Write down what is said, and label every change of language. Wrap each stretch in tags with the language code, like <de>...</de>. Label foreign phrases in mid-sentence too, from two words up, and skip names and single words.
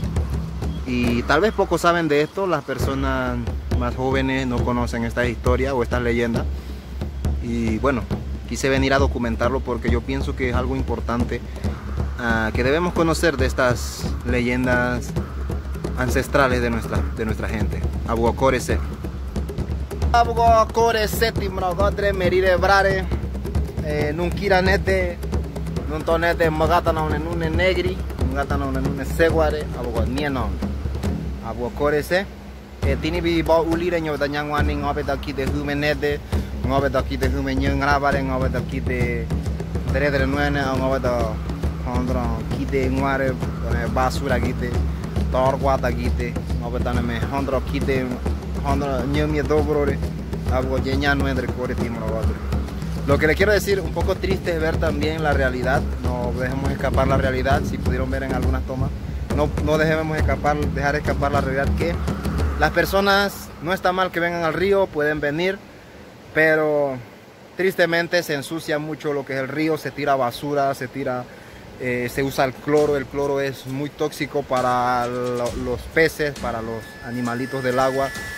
<es>Y tal vez pocos saben de esto. Las personas más jóvenes no conocen esta historia o estas leyendas. Y bueno, quise venir a documentarlo porque yo pienso que es algo importante que debemos conocer de estas leyendas ancestrales de nuestra gente.</es> <gym>Abuacorese. Abuacorese timrogodre merire brare nunkira nete nuntonete Mogata na nune negri Mogata na nune seguare abuanienon abuacorese tini bi ba ulire nyo da nyangwani ngobe daki de humenede ngobe daki de humenye ngrabare ngobe daki de dere nuene ngobe da hondra kite ngware basura kite torguata kite ngobe taname hondra kite hondra nyemie dobrore abuaña nuendre core timrogodre.</gym> <es>Lo que le quiero decir, un poco triste es ver también la realidad. No dejemos escapar la realidad. Si pudieron ver en algunas tomas, no dejemos dejar escapar la realidad, que las personas, no está mal que vengan al río, pueden venir, pero tristemente se ensucia mucho lo que es el río, se tira basura, se usa el cloro es muy tóxico para los peces, para los animalitos del agua.</es>